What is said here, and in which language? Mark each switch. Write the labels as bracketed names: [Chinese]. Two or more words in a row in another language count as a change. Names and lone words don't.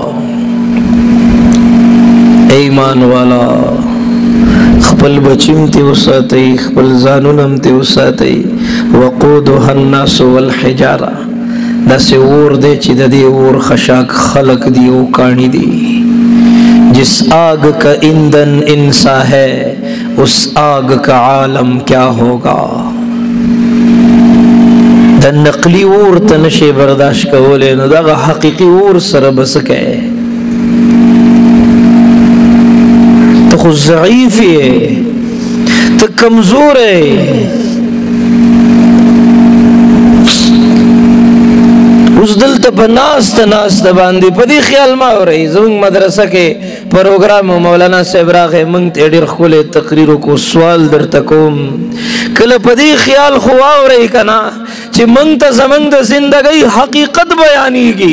[Pashto] ایمان والا خپل بچیم ته وساتئ خپل ځانونه هم ته وساتئ [Arabic] وقودها الناس والحجاره [Pashto] داسې اور دی چې د دې اور خشاک خلق دی او کاڼي دي [Urdu] جس آگ کا ایندھن انسا ہے اس آگ کا عالم کیا ہوگا [Pashto] د نقلی اور ته نشي برداشت کولی نو دغه حقیقي اور سره به څه کوې ته خو ضعیف یې ته کمزور یې اوس دلته په ناسته باندې په دې خیال مه اورئ زموږ مدرسه کې پروګرام مولانا صاحب راغی موږ ته ډېر ښکلی تقریر وکړو سوال درته کوم کله په دې خیال خو واورئ که نه چې مونږ ته زمونږ د زندګۍ حقیقت بیانېږي.